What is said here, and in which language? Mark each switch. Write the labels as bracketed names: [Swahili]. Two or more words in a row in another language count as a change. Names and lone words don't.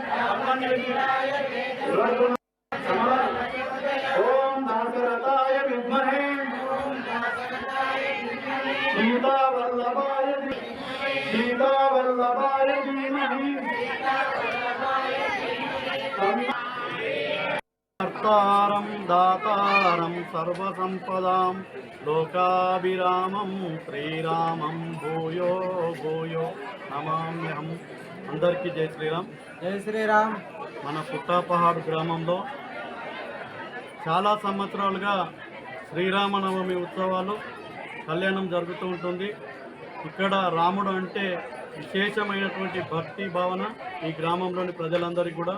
[Sanskrit] ओम दाशरथाय विद्महे सीतावल्लभाय धीमहि कर्तारं दातारं सर्वसंपदां लोकाभिरामं श्रीरामं भूयो भूयो नमाम्यहं। [Telugu] అందరికీ జై శ్రీరామ్. జై శ్రీరామ్. మన పుట్టాపహాడ్ గ్రామంలో చాలా సంవత్సరాలుగా శ్రీరామనవమి ఉత్సవాలు కళ్యాణం జరుగుతూ ఉంటుంది. ఇక్కడ రాముడు అంటే విశేషమైనటువంటి భక్తి భావన ఈ గ్రామంలోని ప్రజలందరికీ కూడా.